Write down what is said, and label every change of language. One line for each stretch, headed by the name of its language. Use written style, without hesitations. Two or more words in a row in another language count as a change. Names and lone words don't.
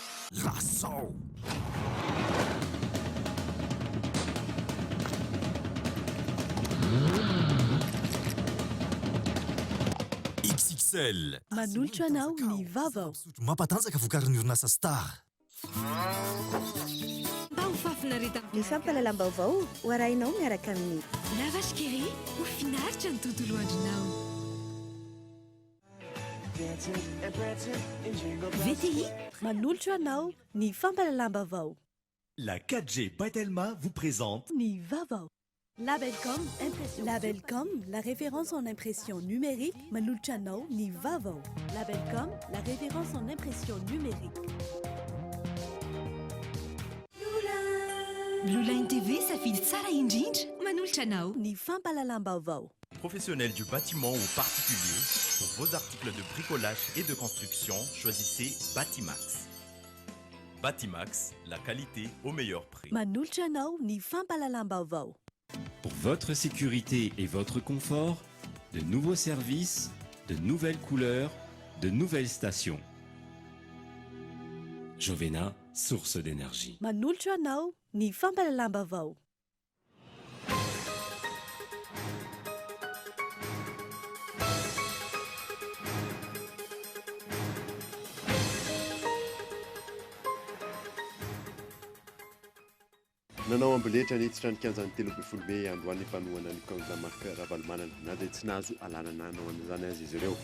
Malagasy: Lasao! XXL. Manolotra anao ny vavao. Sotro mampatanjaka vokarin'ny orinasa Star. Mba ho fafinareta Ny fampalalam-baovao ho arahinao miaraka amin'ny La vache qui rit ho finaritra ny tontolo andronao. VTI manolotra anao ny fampalalam-baovao.
French: La 4G Batelma vous présente
Malagasy: Ny vavao. Labelcom, Labelcom,
French: la référence en impression numérique.
Malagasy: Manolotra anao ny vavao.
French: Labelcom, la référence en impression numérique.
Malagasy: Blue Line TV safidy tsara indrindra manolotra anao. Ny fampalalam-baovao.
French: professionnel du bâtiment ou particulier. Pour vos articles de bricolage et de construction, choisissez Batimax. Batimax, la qualité au meilleur prix.
Malagasy: Manolotra anao ny fampalalam-baovao.
French: Pour votre sécurité et votre confort, de nouveaux services, de nouvelles couleurs, de nouvelles stations. Jovena, source d'énergie.
Malagasy: Manolotra anao ny fampalalam-baovao. nanao amboletra niditra ny kianjan'ny telo amby folo be androany mpanohana ny candidat Marc Ravalomanana na dia tsy nahazo alanana anao an'izany azy izy ireo.